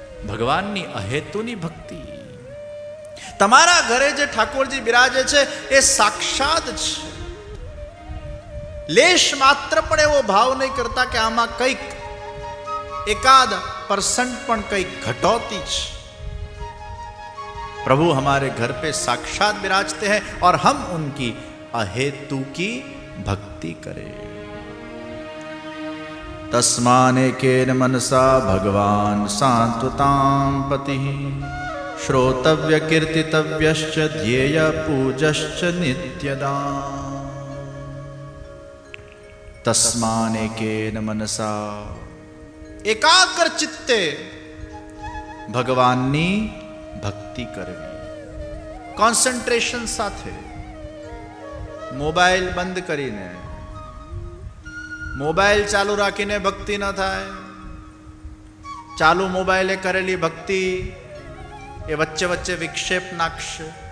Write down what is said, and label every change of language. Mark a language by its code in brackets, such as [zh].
[gu] ભગવાનની અહેતુની ભક્તિ. તમારા ઘરે જે ઠાકોરજી બિરાજે છે એ સાક્ષાત છે. લેશ માત્ર પણ એવો ભાવ નહીં કરતા કે આમાં કંઈક 1% પણ કંઈક ઘટોતી છે. [hi] प्रभु हमारे घर पे साक्षात विराजते हैं और हम उनकी अहेतु की भक्ति करें. [sa] तस्मानेकेन मनसा भगवान सांत्वतां पति श्रोतव्य कीर्तितव्यश्च ध्येय पूजश्च नित्यदा. तस्मानेकेन मनसा, [gu] एकाग्र चित्ते ભગવાનની ભક્તિ કરવી. કોન્સન્ટ્રેશન સાથે, મોબાઈલ બંધ કરીને, મોબાઈલ ચાલુ રાખીને ભક્તિ ન થાય. ચાલુ મોબાઈલે કરેલી ભક્તિ એ વચ્ચે વચ્ચે વિક્ષેપ નાખશે.